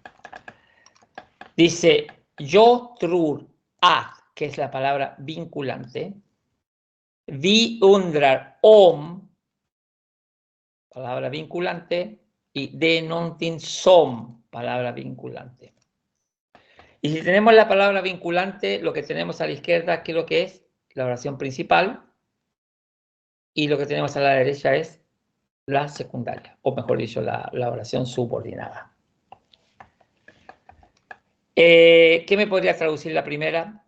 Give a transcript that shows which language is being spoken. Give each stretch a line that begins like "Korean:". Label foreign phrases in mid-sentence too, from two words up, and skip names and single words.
Spanish: Dice,
Swedish: yo tror att,
Spanish: que es la palabra vinculante.
Swedish: Vi undrar om,
Spanish: palabra vinculante.
Swedish: y de någonting som,
Spanish: palabra vinculante. Y si tenemos la palabra vinculante, lo que tenemos a la izquierda, ¿qué es lo que es? La oración principal. Y lo que tenemos a la derecha es la secundaria, o mejor dicho, la oración subordinada. ¿Qué me podría traducir la primera?